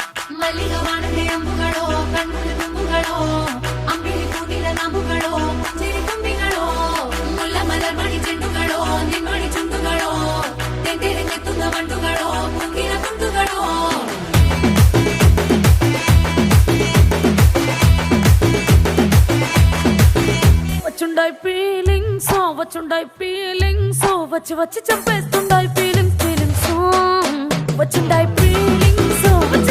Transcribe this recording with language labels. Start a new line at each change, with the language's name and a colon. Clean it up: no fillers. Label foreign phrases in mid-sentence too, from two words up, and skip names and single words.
Malayalam: മല്ലിക വാണന്റെ അമ്പുകളോ കണ്ണുകൾ തുമ്പുകളോ അമ്പിളി പൂനില നാമ്പുകളോ പുഞ്ചിരി തുമ്പികളോ മുല്ല മലർമണി ചെണ്ടുകളോ നിന്മണി ചുണ്ടുകളോ തെണ്ടിരഞ്ഞെത്തുന്ന വണ്ടുകളോ പൂങ്കില കുണ്ടുകളോ
Telugu: వచ్చుండాయి ఫీలింగ్స్ వచ్చుండాయి ఫీలింగ్స్ వచ్చి వచ్చి చంపేస్తుండాయి ఫీలింగ్స్ ఫీలింగ్స్ వచ్చుండాయి ఫీలింగ్స్